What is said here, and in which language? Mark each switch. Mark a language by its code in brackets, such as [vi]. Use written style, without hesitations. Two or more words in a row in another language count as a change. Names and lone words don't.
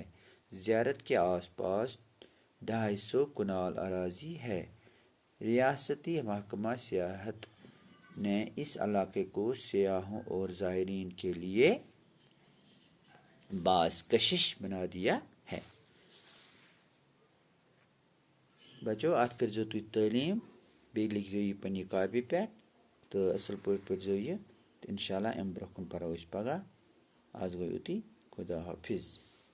[ur] زیارت کے آس پاس 250 کنال اراضی ہے. ریاستی محکمہ سیاحت نے اس علاقے کو سیاحوں اور زائرین کے لیے باعث کشش بنا دیا ہے. [ks] بچو ات کرزو تُہۍ تعلیٖم بیٚیہِ لیکھزیو یہِ پنٛنہِ کاپی پٮ۪ٹھ تہٕ اَصٕل پٲٹھۍ پٔرۍزیو یہِ تہٕ [ar] اِنشاء اللہ [ks] اَمہِ برونٛہہ کُن پَرو أسۍ پگاہ. آز گوٚو یُتُے. خدا حافظ.